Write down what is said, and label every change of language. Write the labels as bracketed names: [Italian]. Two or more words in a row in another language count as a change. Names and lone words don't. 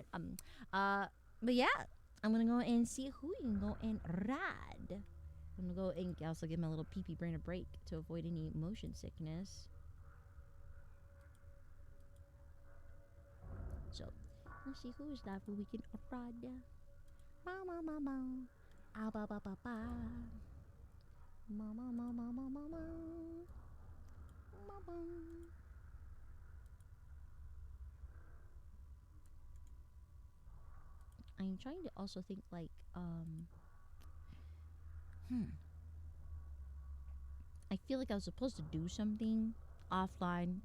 [English] But yeah, I'm gonna go and see who you can go and ride. I'm gonna go and also give my little pee-pee brain a break to avoid any motion sickness. So, let's see who is that who we can ride. Mama, mama, ah ba ba ba ba. Mama, mama, mama, mama, mama. I'm trying to also think like I feel like I was supposed to do something offline.